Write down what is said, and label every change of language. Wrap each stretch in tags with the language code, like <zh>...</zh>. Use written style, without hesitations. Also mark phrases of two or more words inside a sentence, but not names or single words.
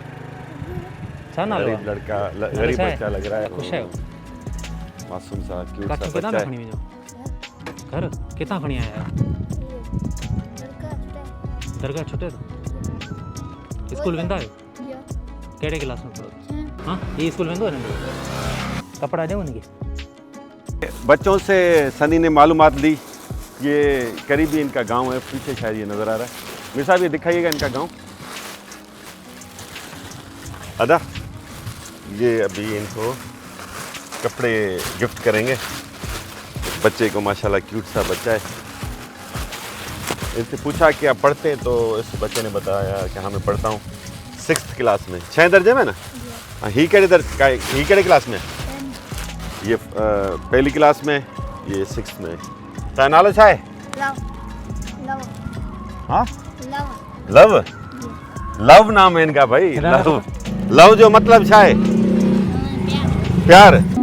<sd>छा नालो</sd> <ur>غریب لڑکا، غریب بچہ لگ رہا ہے. خوش ہے معصوم سا کیوٹ سا काचू बच्चा</ur> <sd>केॾां</sd> <ur>है।</ur> <sd>खणी वञो घर किथां खणी आया आहियो? दरगाह छुटे तो स्कूल वेंदा आहियो? कहिड़े क्लास में पढ़ो? हाँ ये स्कूल वेंदो आहे नंढो? कपिड़ा ॾियो उनखे।</sd> <ur>بچوں سے سنی نے معلومات لی. یہ قریبی ان کا گاؤں ہے، پیچھے شاید یہ نظر آ رہا ہے. میرے صاحب یہ دکھائیے گا ان کا گاؤں۔ ادا یہ ابھی ان کو کپڑے گفٹ کریں گے. اس بچے کو ماشاءاللہ کیوٹ سا بچہ ہے. اس سے پوچھا کہ آپ پڑھتے ہیں، تو اس بچے نے بتایا کہ ہاں میں پڑھتا ہوں 6th کلاس میں، 6 درجے میں نا.</ur> <sd>हाँ ही कड़े क्लास में?</sd> <ur>یہ پہلی کلاس میں، یہ 6th میں.</ur> <sd>ता नालो छा है? हाँ लव।</sd> <ur>لو نام ہے ان کا بھائی.</ur> <sd>लव, लव जो मतलब छा है?</sd> <ur>प्यार।</ur>